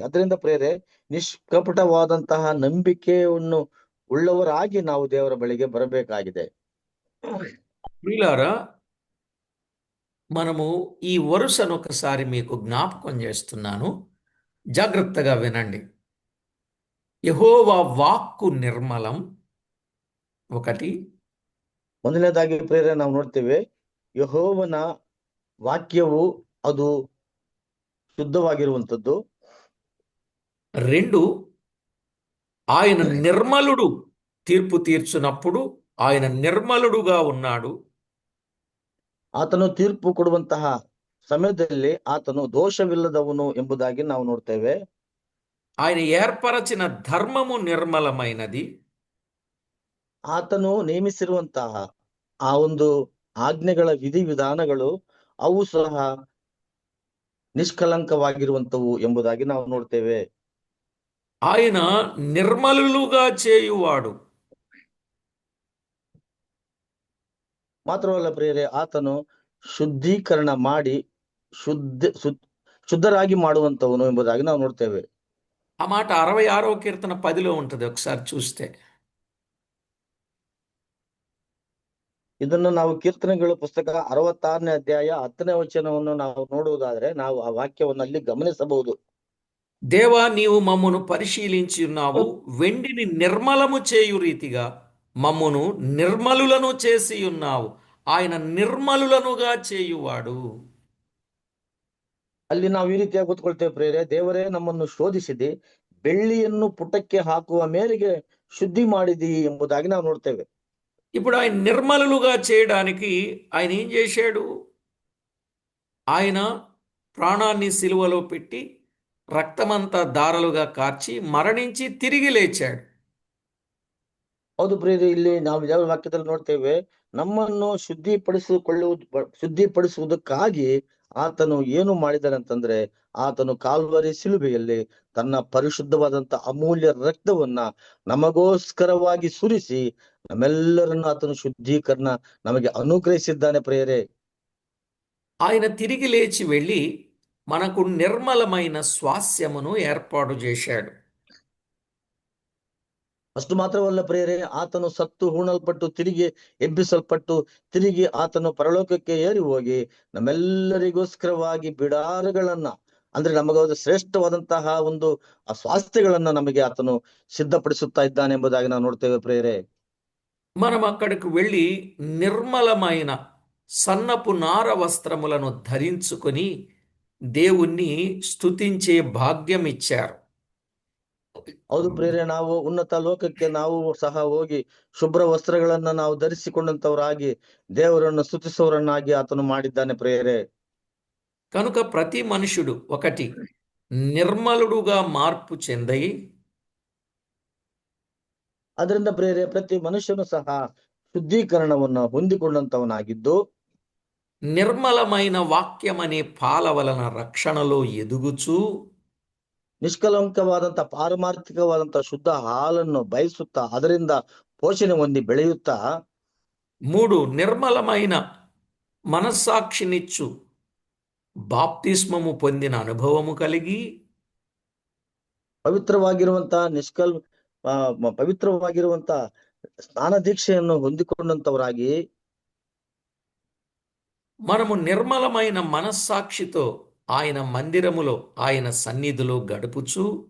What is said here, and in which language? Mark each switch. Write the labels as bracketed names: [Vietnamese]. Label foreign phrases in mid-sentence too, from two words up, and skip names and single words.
[Kannada] ಅದರಿಂದ ಪ್ರೇರೆ, ನಿಷ್ಕಪಟವಾದಂತಹ ನಂಬಿಕೆಯನ್ನು ಉಳ್ಳವರಾಗಿ ನಾವು ದೇವರ ಬಳಿಗೆ ಬರಬೇಕಾಗಿದೆ. [Telugu] ప్రియులారా, మనము ఈ వరుసను ఒకసారి మీకు జ్ఞాపకం చేస్తున్నాను, జాగ్రత్తగా వినండి. యెహోవా వాక్కు నిర్మలం ఒకటి, [Kannada] ಮೊದಲನೇದಾಗಿ ಪ್ರೇರೆ ನಾವು ನೋಡ್ತೇವೆ, ಯೆಹೋವನ ವಾಕ್ಯವು ಅದು ಶುದ್ಧವಾಗಿರುವಂತದ್ದು. [Telugu] రెండు, ఆయన నిర్మలుడు, తీర్పు తీర్చునప్పుడు ఆయన నిర్మలుడుగా ఉన్నాడు. [Kannada] ಆತನು ತೀರ್ಪು ಕೊಡುವಂತಹ ಸಮಯದಲ್ಲಿ ಆತನು ದೋಷವಿಲ್ಲದವನು ಎಂಬುದಾಗಿ ನಾವು ನೋಡ್ತೇವೆ. [Telugu] ఆయన ఏర్పరచిన ధర్మము నిర్మలమైనది. [Kannada] ಆತನು ನೇಮಿಸಿರುವಂತಹ ಆ ಒಂದು ಆಜ್ಞೆಗಳ ವಿಧಿವಿಧಾನಗಳು ಅವು ಸಹ ನಿಷ್ಕಲಂಕವಾಗಿರುವಂತವು ಎಂಬುದಾಗಿ ನಾವು ನೋಡ್ತೇವೆ. [Telugu] ఆయన నిర్మలులుగా చేయువాడు. [Kannada] ಮಾತ್ರವಲ್ಲ ಪ್ರಿಯರೇ, ಆತನು ಶುದ್ಧೀಕರಣ ಮಾಡಿ ಶುದ್ಧರಾಗಿ ಮಾಡುವಂತವನು ಎಂಬುದಾಗಿ ನಾವು ನೋಡ್ತೇವೆ. [Telugu] ఆ మాట 66వ కీర్తన 10లో ఉంటుంది, ఒకసారి చూస్తే. [Kannada] ಇದನ್ನು ನಾವು ಕೀರ್ತನೆಗಳ ಪುಸ್ತಕ 66ನೇ ಅಧ್ಯಾಯ 10ನೇ ವಚನವನ್ನು ನಾವು ನೋಡುವುದಾದ್ರೆ ನಾವು ಆ ವಾಕ್ಯವನ್ನು ಅಲ್ಲಿ ಗಮನಿಸಬಹುದು. [Telugu] దేవా, నీవు మమ్మును పరిశీలించి ఉన్నావు, వెండిని నిర్మలము చేయు రీతిగా మమ్మును నిర్మలులను చేసి ఉన్నావు. ఆయన నిర్మలులనుగా చేయువాడు. [Kannada] ಅಲ್ಲಿ ನಾವು ಈ ರೀತಿಯಾಗಿ ಕೂತ್ಕೊಳ್ತೇವೆ, ಪ್ರೇರೆ, ದೇವರೇ ನಮ್ಮನ್ನು ಶೋಧಿಸಿದಿ, ಬೆಳ್ಳಿಯನ್ನು ಪುಟಕ್ಕೆ ಹಾಕುವ ಮೇರೆಗೆ ಶುದ್ಧಿ ಮಾಡಿದಿ ಎಂಬುದಾಗಿ ನಾವು ನೋಡ್ತೇವೆ. [Telugu] ఇప్పుడు ఆయన నిర్మలులుగా చేయడానికి ఆయన ఏం చేశాడు? ఆయన ప్రాణాన్ని సిలువలో పెట్టి రక్తమంతా ధారలుగా కార్చి మరణించి తిరిగి లేచాడు. [Kannada] ಹೌದು ಪ್ರಿಯರೇ, ಇಲ್ಲಿ ನಾವು ಯಾವ ವಾಕ್ಯದಲ್ಲಿ ನೋಡ್ತೇವೆ, ನಮ್ಮನ್ನು ಶುದ್ಧಿಪಡಿಸುವುದಕ್ಕಾಗಿ ಆತನು ಏನು ಮಾಡಿದಾನಂತಂದ್ರೆ, ಆತನು ಕಾಲ್ವರಿ ಶಿಲುಬೆಯಲ್ಲಿ ತನ್ನ ಪರಿಶುದ್ಧವಾದಂತ ಅಮೂಲ್ಯ ರಕ್ತವನ್ನ ನಮಗೋಸ್ಕರವಾಗಿ ಸುರಿಸಿ ನಮ್ಮೆಲ್ಲರನ್ನು ಆತನು ಶುದ್ಧೀಕರಣ ನಮಗೆ ಅನುಗ್ರಹಿಸಿದ್ದಾನೆ ಪ್ರಿಯರೇ. [Telugu] ఆయన తిరిగి లేచి వెళ్ళి మనకు నిర్మలమైన స్వాస్యమును ఏర్పాటు చేశాడు. [Kannada] ಅಷ್ಟು ಮಾತ್ರವಲ್ಲ ಪ್ರಿಯರೇ, ಆತನು ಸತ್ತು ಹೂಣಲ್ಪಟ್ಟು ತಿರುಗಿ ಎಬ್ಬಿಸಲ್ಪಟ್ಟು ತಿರುಗಿ ಆತನು ಪರಲೋಕಕ್ಕೆ ಏರಿ ಹೋಗಿ ನಮ್ಮೆಲ್ಲರಿಗೋಸ್ಕರವಾಗಿ ಬಿಡಾರಗಳನ್ನ, ಅಂದ್ರೆ ನಮಗಾದ ಶ್ರೇಷ್ಠವಾದಂತಹ ಒಂದು ಆ ಸ್ವಾಸ್ಥ್ಯಗಳನ್ನ ನಮಗೆ ಆತನು ಸಿದ್ಧಪಡಿಸುತ್ತಾ ಇದ್ದಾನೆ ಎಂಬುದಾಗಿ ನಾವು ನೋಡ್ತೇವೆ ಪ್ರಿಯರೇ. [Telugu] మనం అక్కడికి వెళ్ళి నిర్మలమైన సన్నపు నార వస్త్రములను ధరించుకొని దేవుణ్ణి స్తుతించే భాగ్యం ఇచ్చారు. [Kannada] ಹೌದು ಪ್ರಿಯರೇ, ನಾವು ಉನ್ನತ ಲೋಕಕ್ಕೆ ನಾವು ಸಹ ಹೋಗಿ ಶುಭ್ರ ವಸ್ತ್ರಗಳನ್ನ ನಾವು ಧರಿಸಿಕೊಂಡಂತವರಾಗಿ ದೇವರನ್ನು ಸ್ತುತಿಸುವವರನ್ನಾಗಿ ಆತನು ಮಾಡಿದ್ದಾನೆ ಪ್ರಿಯರೇ. [Telugu] కనుక ప్రతి మనుషుడు ఒకటి నిర్మలుడుగా మార్పు చెందై, [Kannada] ಅದರಿಂದ ಪ್ರಿಯರೇ, ಪ್ರತಿ ಮನುಷ್ಯನು ಸಹ ಶುದ್ಧೀಕರಣವನ್ನು ಹೊಂದಿಕೊಂಡಂತವನಾಗಿದ್ದು [Telugu] నిర్మలమైన వాక్యం అనే పాల వలన రక్షణలో ఎదుగుచూ, [Kannada] ನಿಷ್ಕಲಂಕವಾದಂತ ಪಾರಮಾರ್ಥಿಕವಾದಂತ ಶುದ್ಧ ಹಾಲನ್ನು ಬಯಸುತ್ತಾ ಅದರಿಂದ ಪೋಷಣೆ ಹೊಂದಿ ಬೆಳೆಯುತ್ತಾ, [Telugu] 3 నిర్మలమైన మనస్సాక్షినిచ్చు బాప్తిస్మము పొందిన అనుభవము కలిగి, [Kannada] ಪವಿತ್ರವಾಗಿರುವಂತ ಪವಿತ್ರವಾಗಿರುವಂತ ಸ್ನಾನ ದೀಕ್ಷೆಯನ್ನು ಹೊಂದಿಕೊಂಡಂತವರಾಗಿ [Telugu] మనము నిర్మలమైన మనస్సాక్షితో ఆయన మందిరములో ఆయన సన్నిధిలో గడుపుచు,